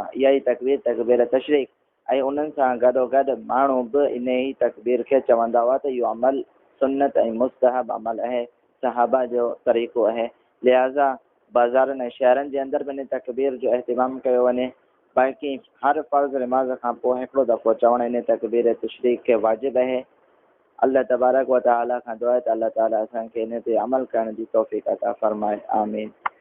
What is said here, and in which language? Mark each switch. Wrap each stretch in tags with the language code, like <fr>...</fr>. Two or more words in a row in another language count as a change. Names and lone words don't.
<sd>इहा ई तकबीर तशरीक ऐं उन्हनि सां गॾोगॾु माण्हू बि इन ई तकबीर खे चवंदा हुआ त इहो अमल सुन्नत ऐं मुस्तहब अमल आहे, सहाबा जो तरीक़ो आहे। लिहाज़ा बाज़ारनि ऐं शहरनि जे अंदरि बि इन तकबीर जो अहतमाम कयो वञे। बाक़ी हर फर्ज़ निमाज़ खां पोइ हिकिड़ो दफ़ो चवणु इन तकबीर तशरीक खे वाजिब आहे।</sd> <ar>الله تبارك وتعالى</ar> <sd>खां दुआ आहे त अल्लाह ताला असांखे इन ते अमल करण जी तौफ़ीक़ अता फ़रमाए। आमीन।</sd>